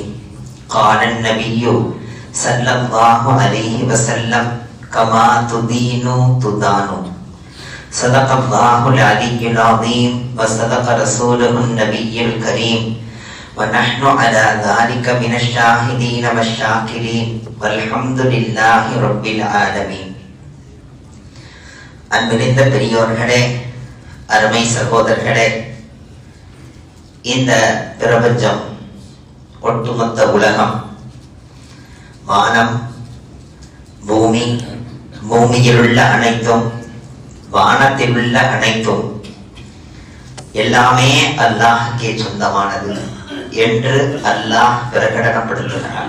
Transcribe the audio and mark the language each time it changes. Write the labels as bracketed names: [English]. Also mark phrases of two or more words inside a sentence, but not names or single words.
[Arabic] قال النبي صلى الله عليه وسلم كما تدين تدان. صدق الله العلي العظيم وصدق رسوله النبي الكريم ونحن على ذلك من الشاهدين والشاكرين والحمد لله رب العالمين. [Tamil] அன்பிருந்த பெரியோர்களே, அருமை சகோதரர்களே, இந்த பிரபஞ்சம், ஒட்டுமொத்த உலகம், வானம், பூமி, பூமியில் உள்ள அனைத்தும், வானத்தில் உள்ள அனைத்தும் எல்லாமே அல்லாஹ்வுக்கே சொந்தமானது என்று அல்லாஹ் பிரகடனப்படுத்துகிறார்.